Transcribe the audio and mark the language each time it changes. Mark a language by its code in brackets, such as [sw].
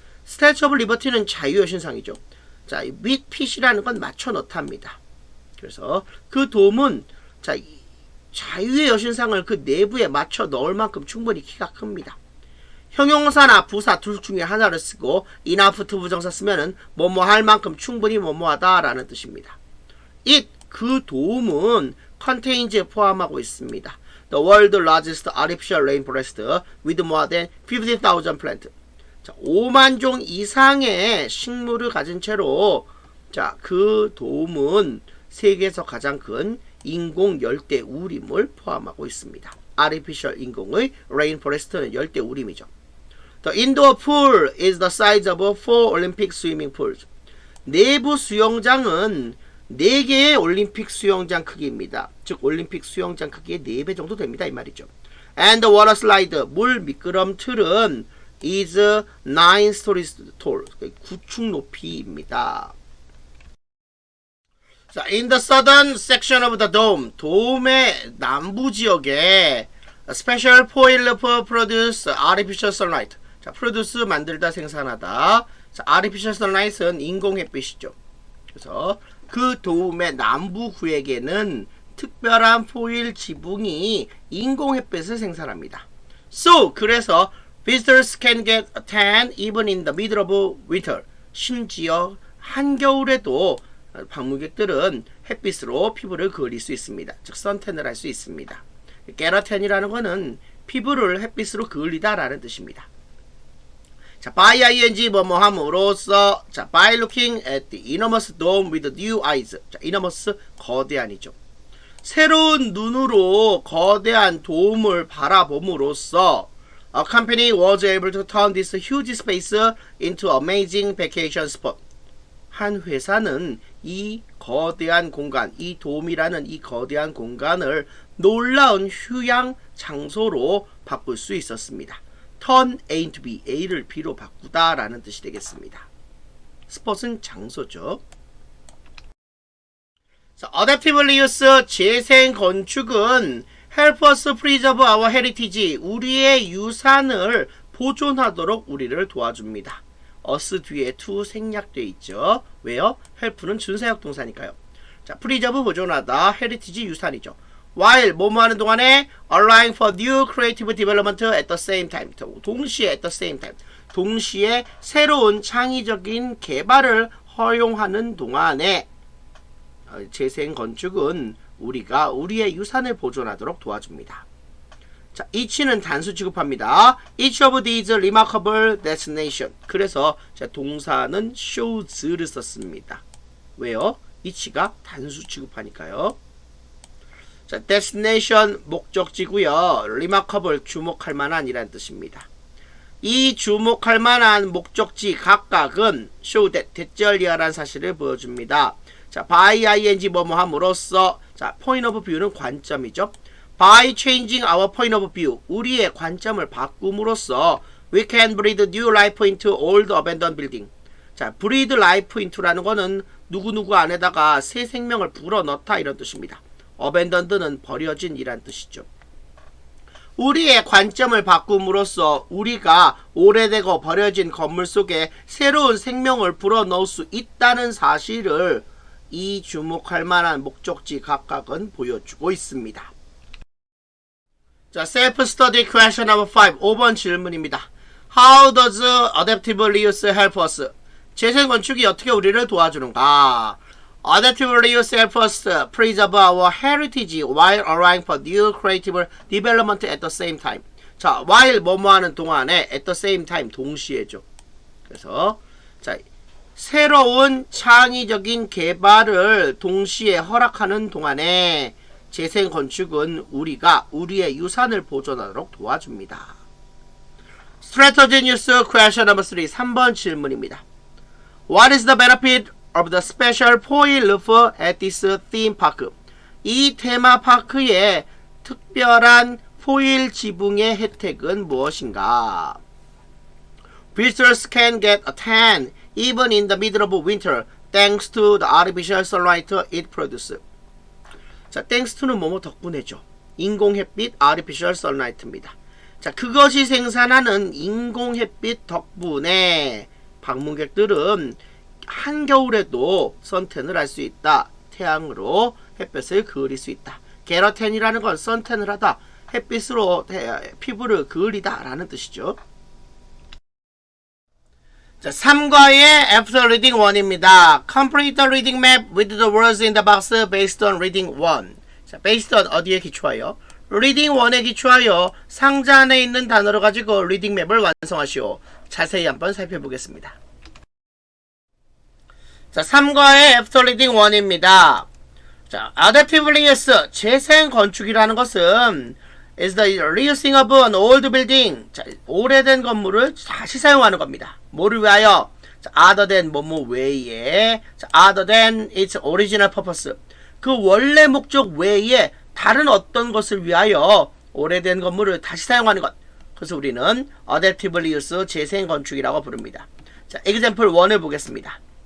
[ko] Statue of Liberty는 자유의 신상이죠. 자, with fit이라는 건 맞춰 넣답니다. 그래서 그 돔은 자, 자유의 여신상을 그 내부에 맞춰 넣을 만큼 충분히 키가 큽니다. 형용사나 부사 둘 중에 하나를 쓰고 enough to 부정사 쓰면은 뭐뭐 할 만큼 충분히 뭐뭐하다 라는 뜻입니다. it 그 돔은 contains 포함하고 있습니다. [en] The world's largest artificial rainforest with more than 50,000 plants. [ko] 자, 5만 종 이상의 식물을 가진 채로 자, 그 돔은 세계에서 가장 큰 인공 열대 우림을 포함하고 있습니다. artificial 인공의 rainforest는 열대 우림이죠. [en] The indoor pool is the size of 4 Olympic swimming pools. [ko] 내부 수영장은 4개의 올림픽 수영장 크기입니다. 즉 올림픽 수영장 크기의 4배 정도 됩니다. 이 말이죠. [en] And the water slide, [ko] 물 미끄럼 틀은 [en] is 9 stories tall. [ko] 9층 높이입니다. [en] 자, in the southern section of the dome, [ko] 돔의 남부 지역에 [en] special foil for produce artificial sunlight. [ko] 자, produce 만들다 생산하다. 자, artificial sunlight은 인공 햇빛이죠. 그래서 그 돔의 남부 구역에는 특별한 포일 지붕이 인공 햇빛을 생산합니다. [en] So, 그래서 visitors can get a tan even in the middle of winter. [ko] 심지어 한겨울에도 방문객들은 햇빛으로 피부를 그을릴 수 있습니다. 즉 선탠을 할 수 있습니다. [en] get a tan [ko] 이라는 것은 피부를 햇빛으로 그을리다 라는 뜻입니다. [en] 자, by ing [ko] 뭐뭐 함으로써 [en] 자, by looking at the enormous dome with new eyes. [ko] 자, enormous 거대한이죠. 새로운 눈으로 거대한 돔을 바라봄으로써 [en] a company was able to turn this huge space into amazing vacation spot. [ko] 한 회사는 이 거대한 공간, 이 돔이라는 이 거대한 공간을 놀라운 휴양 장소로 바꿀 수 있었습니다. turn A to B, A를 B로 바꾸다 라는 뜻이 되겠습니다. 스폿은 장소죠. 자, adaptive reuse, 재생 건축은 [en] help us preserve our heritage, [ko] 우리의 유산을 보존하도록 우리를 도와줍니다. us 뒤에 to 생략되어 있죠. 왜요? help는 준사역 동사니까요. 자, preserve 보존하다, heritage 유산이죠. [en] while [ko] 뭐뭐 하는 동안에 [en] allowing for new creative development at the same time. [ko] 동시에 [en] at the same time. [ko] 동시에 새로운 창의적인 개발을 허용하는 동안에 재생 건축은 우리가 우리의 유산을 보존하도록 도와줍니다. 자, each는 단수 취급합니다. [en] each of these remarkable destination. [ko] 그래서 자, 동사는 shows를 썼습니다. 왜요? each가 단수 취급하니까요. 자, destination 목적지고요. remarkable 주목할 만한이란 뜻입니다. 이 주목할 만한 목적지 각각은 show that 대절이야라는 사실을 보여줍니다. 자, by ing 뭐뭐 함으로써 자, point of view는 관점이죠. [en] by changing our point of view [ko] 우리의 관점을 바꿈으로써 [en] we can breathe new life into old abandoned building. [ko] 자, [en] breathe life into [ko] 라는 거는 누구누구 안에다가 새 생명을 불어넣다 이런 뜻입니다. abandoned는 버려진 이란 뜻이죠. 우리의 관점을 바꿈으로써 우리가 오래되고 버려진 건물 속에 새로운 생명을 불어넣을 수 있다는 사실을 이 주목할 만한 목적지 각각은 보여주고 있습니다. [en] 자, self-study question number 5. [ko] 5번 질문입니다. [en] How does adaptive reuse help us? [ko] 재생 건축이 어떻게 우리를 도와주는가? [en] Adaptive reuse help us preserve our heritage while allowing for new creative development at the same time. [ko] 자, while 뭐뭐 하는 동안에 [en] at the same time [ko] 동시에죠. 그래서 자, 새로운 창의적인 개발을 동시에 허락하는 동안에 재생 건축은 우리가 우리의 유산을 보존하도록 도와줍니다. [en] Strategy News question number 3. [ko] 3번 질문입니다. [en] What is the benefit of the special foil roof at this theme park? [ko] 이 테마파크의 특별한 포일 지붕의 혜택은 무엇인가? [en] Visitors can get a tan even in the middle of winter thanks to the artificial sunlight it produces. [ko] 자, thanks to는 뭐뭐 덕분에죠. 인공햇빛 artificial sunlight입니다. 자, 그것이 생산하는 인공햇빛 덕분에 방문객들은 한겨울에도 선탠을 할 수 있다. 태양으로 햇빛을 그을릴 수 있다. 게러텐이라는 건 선탠을 하다. 햇빛으로 피부를 그을리다 라는 뜻이죠. 자, 3과의 After Reading 1입니다. [en] Complete the reading map with the words in the box based on reading 1. [ko] 자, based on 어디에 기초하여? reading 1에 기초하여 상자 안에 있는 단어를 가지고 리딩 맵을 완성하시오. 자세히 한번 살펴보겠습니다. 자, 3과의 After Reading 1입니다. [en] 자, Adaptively use, [ko] 재생 건축이라는 것은 [en] is the reusing of an old building. [ko] 자, 오래된 건물을 다시 사용하는 겁니다. 뭐를 위하여? [en] 자, other than [ko] 뭐뭐 외에, [en] 자, other than its original purpose. [ko] 그 원래 목적 외에 다른 어떤 것을 위하여 오래된 건물을 다시 사용하는 것. 그래서 우리는 Adaptively use, 재생 건축이라고 부릅니다. 자, example 1을 보겠습니다.